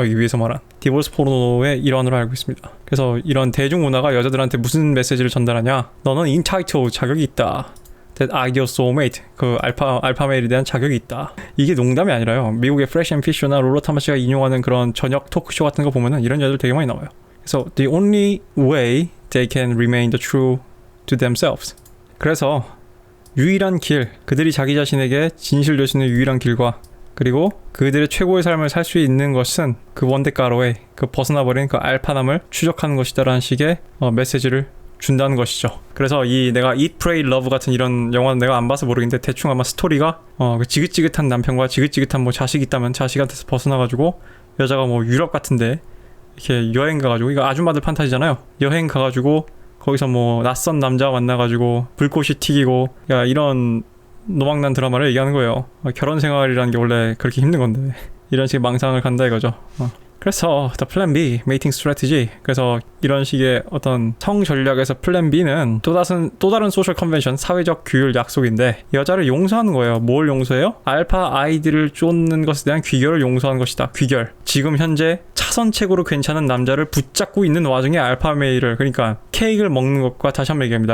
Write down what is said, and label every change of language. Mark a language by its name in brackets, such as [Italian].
[Korean] 여기 위에서 말한 디보스 포르노의 일환으로 알고 있습니다. 그래서 이런 대중문화가 여자들한테 무슨 메시지를 전달하냐? 너는 entitled 자격이 있다. [English] That ideal soulmate [Korean] 그 알파 메일에 대한 자격이 있다. 이게 농담이 아니라요. 미국의 Fresh and Fish나 롤러 타마시가 인용하는 그런 저녁 토크쇼 같은 거 보면은 이런 여자들 되게 많이 나와요. 그래서 [English] the only way they can remain the true to themselves. [Korean] 그래서 유일한 길, 그들이 자기 자신에게 진실 되시는 유일한 길과 그리고 그들의 최고의 삶을 살 수 있는 것은 그 원데가로의 그 벗어나버린 그 알파남을 추적하는 것이다라는 식의 메시지를 준다는 것이죠. 그래서 이 내가 Eat, Pray, Love 같은 이런 영화는 내가 안 봐서 모르겠는데 대충 아마 스토리가 그 지긋지긋한 남편과 지긋지긋한 뭐 자식이 있다면 자식한테서 벗어나가지고 여자가 뭐 유럽 같은데 이렇게 여행 가가지고 이거 아줌마들 판타지잖아요. 여행 가가지고 거기서 뭐 낯선 남자 만나가지고 불꽃이 튀기고 야 이런 노망난 드라마를 얘기하는 거예요. 결혼 생활이라는 게 원래 그렇게 힘든 건데 이런 식의 망상을 간다 이거죠. 그래서 [English] The Plan B, Mating Strategy. [Korean] 그래서 이런 식의 어떤 성 전략에서 Plan B는 또 다른 소셜 컨벤션, 사회적 규율 약속인데 여자를 용서하는 거예요. 뭘 용서해요? 알파 아이들을 쫓는 것에 대한 귀결을 용서하는 것이다. 귀결. 지금 현재 차선책으로 괜찮은 남자를 붙잡고 있는 와중에 알파 메일을 그러니까 케이크를 먹는 것과 다시 한번 얘기합니다.